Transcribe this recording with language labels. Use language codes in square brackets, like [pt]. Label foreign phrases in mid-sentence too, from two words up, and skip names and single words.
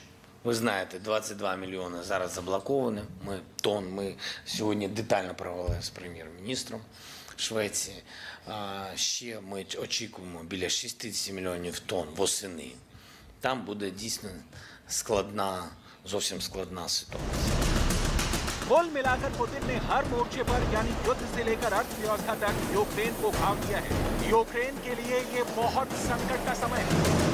[uk] Ви знаєте, 22 мільйони зараз заблоковані, ми сьогодні детально провели з прем'єр-міністром Швеції. Ще ми очікуємо біля 60 мільйонів тонн восени. Там буде дійсно зовсім складна ситуація. [hi] कुल मिलाकर पुतिन ने हर मोर्चे पर यानी युद्ध से लेकर अर्थव्यवस्था तक यूक्रेन को घाव दिया है। यूक्रेन के लिए ये बहुत संकट का समय है।